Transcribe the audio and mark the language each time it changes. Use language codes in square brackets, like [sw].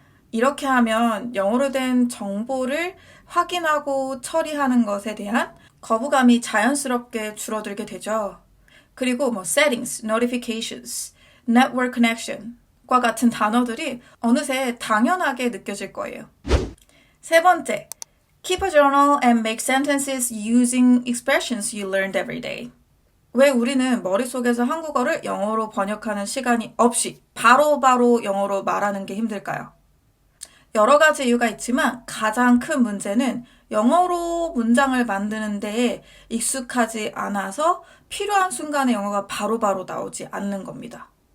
[ko] 이렇게 하면 영어로 된 정보를 확인하고 처리하는 것에 대한 거부감이 자연스럽게 줄어들게 되죠. 그리고 [en] settings, notifications, network connection [ko] 과 같은 단어들이 어느새 당연하게 느껴질 거예요. 세 번째, [en] keep a journal and make sentences using expressions you learned every day. [ko] 왜 우리는 머릿속에서 한국어를 영어로 번역하는 시간이 없이 바로바로 영어로 말하는 게 힘들까요? 여러 가지 이유가 있지만 가장 큰 문제는 영어로 문장을 만드는 데에 익숙하지 않아서 필요한 순간에 영어가 바로바로 나오지 않는 겁니다.